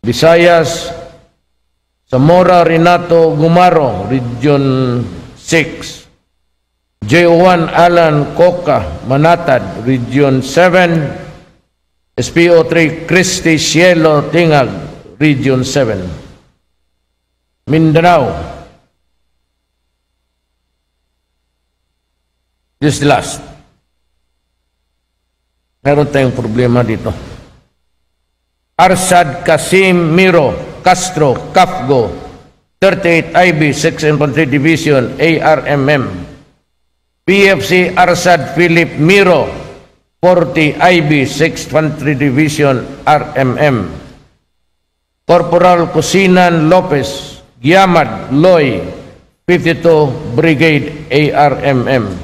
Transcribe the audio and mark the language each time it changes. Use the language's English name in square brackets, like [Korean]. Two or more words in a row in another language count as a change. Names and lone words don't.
[English] Visayas, Zamora Renato Gumaro, Region 6. J1 Alan Coca, Manatad, Region 7. SPO3 Christy Cielo Tingag, Region 7. Mindanao. This last. [Filipino] Meron tayong problema dito. [English] Arsad Kasim Miro Castro Kafgo, 38 IB 6 Infantry Division ARMM. PFC Arsad Philip Miro, 40 IB 6 Infantry Division RMM. Corporal Cusinan Lopez Giamad Loy, 52 Brigade ARMM.